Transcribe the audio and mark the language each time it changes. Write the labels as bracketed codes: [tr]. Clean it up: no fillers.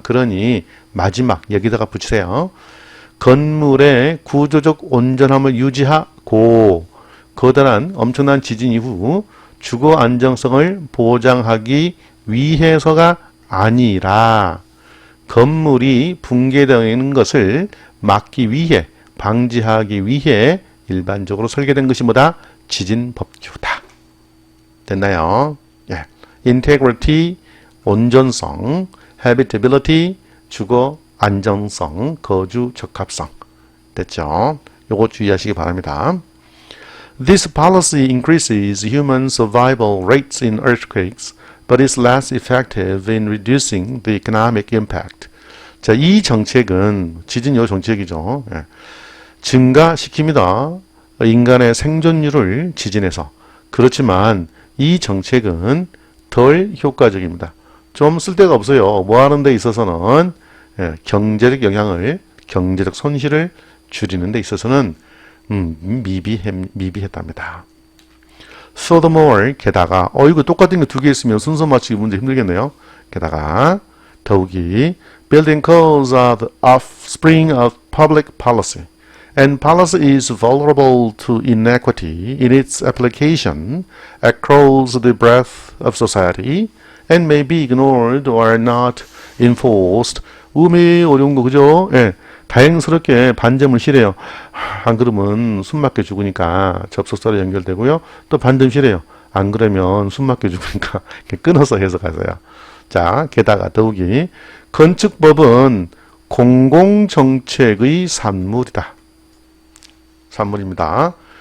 [ko] 그러니 마지막 여기다가 붙이세요. 건물의 구조적 온전함을 유지하고 거대한 엄청난 지진 이후 주거 안정성을 보장하기 위해서가 아니라 건물이 붕괴되는 것을 막기 위해 방지하기 위해 일반적으로 설계된 것이 뭐다? 지진 법규다. 됐나요? 예. integrity 온전성, habitability 주거 안정성, 거주 적합성. 됐죠? 요거 주의하시기 바랍니다. [en] This policy increases human survival rates in earthquakes, but is less effective in reducing the economic impact. [ko] 자, 이 정책은 지진요 정책이죠. 예. 증가시킵니다. 인간의 생존율을 지진에서. 그렇지만 이 정책은 덜 효과적입니다. 좀 쓸데가 없어요. 뭐 하는 데 있어서는 경제적 영향을, 경제적 손실을 줄이는 데 있어서는 미비했답니다. Furthermore, 게다가 이거 똑같은 거 두 개 있으면 순서 맞추기 문제 힘들겠네요. 게다가 더욱이 [en] building codes are the offspring of public policy, and policy is vulnerable to inequity in its application across the breadth of society, and may be ignored or not enforced. [ko] 어려운 거 그죠? 예. 다행스럽게 반점을 실해요. 안 그러면 숨막혀 죽으니까 접속사로 연결되고요. 또 반점 실해요. 안 그러면 숨막혀 죽으니까 끊어서 해석하세요. 자, 게다가 더욱이 건축법은 공공정책의 산물이다. 산물입니다.